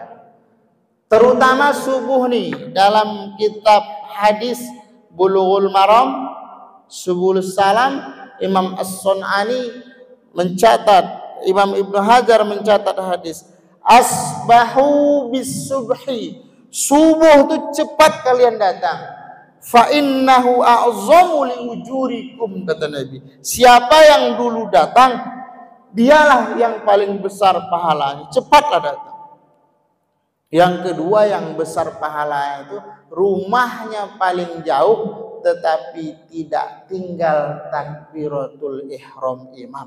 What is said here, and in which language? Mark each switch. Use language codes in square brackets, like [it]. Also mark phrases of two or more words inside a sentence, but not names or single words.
[id] Terutama subuh nih, dalam kitab hadis Bulughul Maram, Subulus Salam, Imam As-Sun'ani mencatat, Imam Ibnu Hajar mencatat hadis, [ar] أصبحوا بالصبح, [id] subuh itu cepat kalian datang, [ar] فإنه أعظم لأجوركم, [id] kata Nabi. Siapa yang dulu datang, dialah yang paling besar pahalanya, cepatlah datang. Yang kedua yang besar pahalanya itu rumahnya paling jauh tetapi tidak tinggal [ar] تكبيرة الإحرام [id] imam.